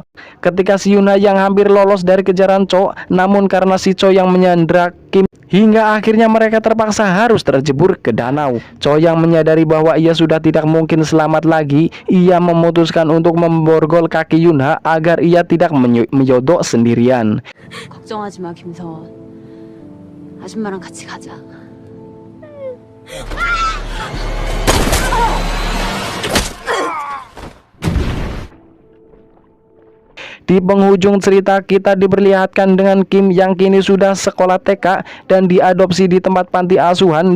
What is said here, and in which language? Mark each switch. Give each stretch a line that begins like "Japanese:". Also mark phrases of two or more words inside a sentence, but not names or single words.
Indonesian: Ketika si Yunha yang hampir lolos dari kejaran Cho, namun karena si Cho yang menyandra Kim, hingga akhirnya mereka terpaksa harus terjebur ke danau. Cho yang menyadari bahwa ia sudah tidak mungkin selamat lagi, ia memutuskan untuk memborgol kaki Yunha agar ia tidak menyodok sendirian.
Korean: 걱정하지 마, 김서원. 아줌마랑 같이 가자.
Indonesian: Di penghujung cerita kita diperlihatkan dengan Kim yang kini sudah sekolah TK dan diadopsi di tempat panti asuhan.